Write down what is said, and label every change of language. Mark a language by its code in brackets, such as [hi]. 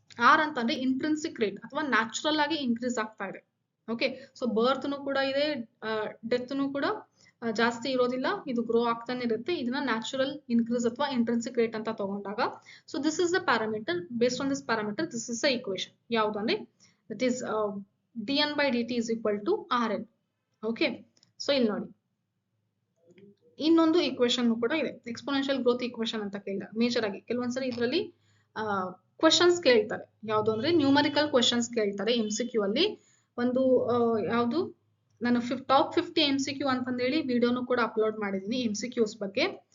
[kn] R ಅಂತಂದ್ರೆ intrinsic rate ಅಥವಾ natural ಆಗಿ ಇನ್ಕ್ರೀಸ್ ಆಗ್ತಾ ಇದೆ. ಓಕೆ, ಸೊ ಬರ್ತ್ನು ಕೂಡ ಇದೆ, ಡೆತ್ನು ಕೂಡ ಜಾಸ್ತಿ ಇರೋದಿಲ್ಲ, ಇದು ಗ್ರೋ ಆಗ್ತಾನೆ ಇರುತ್ತೆ. ಇದನ್ನ ನ್ಯಾಚುರಲ್ ಇನ್ಕ್ರೀಸ್ ಅಥವಾ ಇಂಟ್ರಿನ್ಸಿಕ್ ರೇಟ್ ಅಂತ ತಗೊಂಡಾಗ, [en] So this is the parameter. Based on this parameter this is the equation. [kn] ಯಾವುದು ಅಂದ್ರೆ [en] That is dn/dt is equal to rn. [kn] Okay, so ಇಲ್ಲಿ ನೋಡಿ ಇನ್ನೊಂದು ಈಕ್ವೇಶನ್ ಕೂಡ ಇದೆ, ಎಕ್ಸ್ಪೋನೆನ್ಷಿಯಲ್ ಗ್ರೋತ್ ಈಕ್ವೇಶನ್ ಅಂತ ಕೇಳಿದ. ಮೇಜರ್ ಆಗಿ ಕೆಲವೊಂದ್ಸರಿ ಇದರಲ್ಲಿ ಕ್ವೆಶನ್ಸ್ ಕೇಳ್ತಾರೆ. ಯಾವುದು ಅಂದ್ರೆ ನ್ಯೂಮರಿಕಲ್ ಕ್ವೆಶನ್ಸ್ ಕೇಳ್ತಾರೆ MCQ ಅಲ್ಲಿ. ಒಂದು ಯಾವುದು, ನಾನು ಟಾಪ್ 50 MCQ ಅಂತಂದೇಳಿ ವಿಡಿಯೋನು ಕೂಡ ಅಪ್ಲೋಡ್ ಮಾಡಿದೀನಿ MCQs ಬಗ್ಗೆ.